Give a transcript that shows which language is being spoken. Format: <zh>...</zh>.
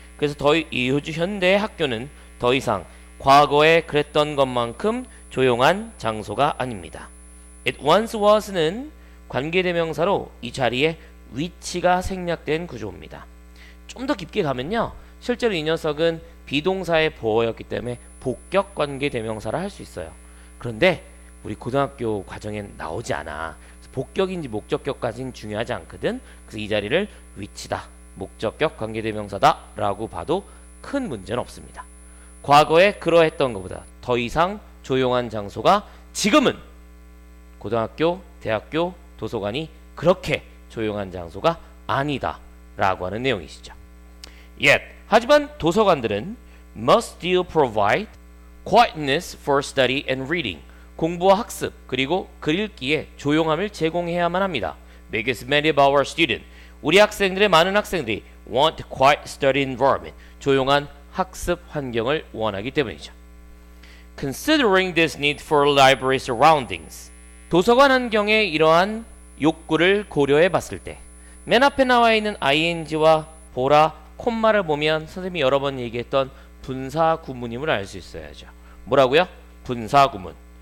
<ko>그래서 이 현대의 학교는 더 이상 과거에 그랬던 것만큼 조용한 장소가 아닙니다.</ko> <en>It once was</en> <ko>는 관계대명사로 이 자리에 위치가 생략된 구조입니다. 좀 더 깊게 가면요. 실제로 이 녀석은 비동사의 보어였기 때문에 복격 관계대명사라 할 수 있어요. 그런데 우리 고등학교 과정엔 나오지 않아. 복격인지 목적격까지는 중요하지 않거든. 그래서 이 자리를 위치다, 목적격 관계대명사다 라고 봐도 큰 문제는 없습니다. 과거에 그러했던 것보다 더 이상 조용한 장소가 지금은 고등학교, 대학교, 도서관이 그렇게 조용한 장소가 아니다 라고 하는 내용이시죠.</ko> <en>Yet,</en> <ko>하지만 도서관들은</ko> <en>must still provide quietness for study and reading.</en> <ko>공부와 학습 그리고 글 읽기에 조용함을 제공해야만 합니다.</ko> <en>Because many of our students,</en> <ko>우리 학생들의 많은 학생들이</ko> <en>want quiet study environment,</en> <ko>조용한 학습 환경을 원하기 때문이죠.</ko> <en>Considering this need for library surroundings,</en> <ko>도서관 환경의 이러한 욕구를 고려해 봤을 때 맨 앞에 나와 있는 ing와 보라, 콤마를 보면 선생님이 여러 번 얘기했던 분사 구문임을 알 수 있어야죠. 뭐라고요? 분사 구문.</ko>